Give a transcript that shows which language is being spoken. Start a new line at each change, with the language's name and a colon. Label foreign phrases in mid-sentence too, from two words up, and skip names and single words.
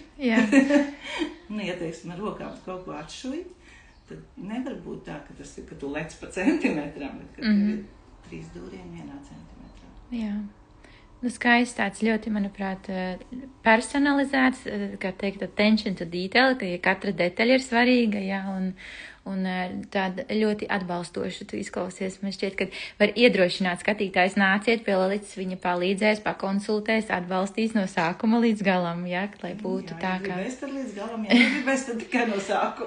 Latvian: Ja teiksim, ar rokām kaut ko atšuji, tad nevar būt tā, ka tas ir, ka tu lec pa centimetram, bet ka tev ir 3 dūrieni 1 centimetrā. Nu, skaists tāds ļoti, manuprāt, personalizēts, kā teikt,
English: attention to detail,
Latvian: ka katra detaļa ir svarīga, jā, un tāda ļoti atbalstoša tu izklausies. Man šķiet, ka var iedrošināt skatītājs, nāciet pie Lolitas, viņa palīdzēs, pakonsultēs, atbalstīs no sākuma līdz galam, jā, lai būtu jā, tā, kā... Ja gribēs tad līdz galam, ja negribēs tad tikai no sākuma.